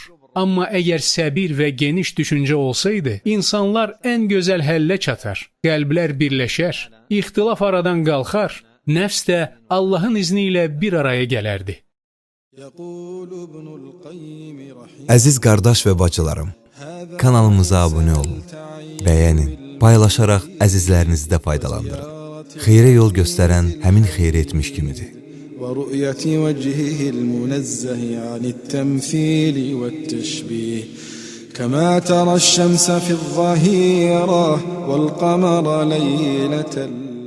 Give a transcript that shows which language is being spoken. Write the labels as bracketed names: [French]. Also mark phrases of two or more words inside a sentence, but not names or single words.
[Azerbaijani] Amma əgər səbir və geniş düşüncə olsaydı, insanlar ən gözəl həllə çatar, qəlblər birləşər, ixtilaf aradan qalxar, nəfs də Allahın izni ilə bir araya gələrdi. Əziz qardaş və bacılarım, kanalımıza abunə olun, bəyənin, paylaşaraq əzizlərinizi də faydalandırın. Xeyrə yol göstərən həmin xeyri etmiş kimidir. [Arabic] ورؤية وجهه المنزه عن التمثيل والتشبيه كما ترى الشمس في الظهيرة والقمر ليلة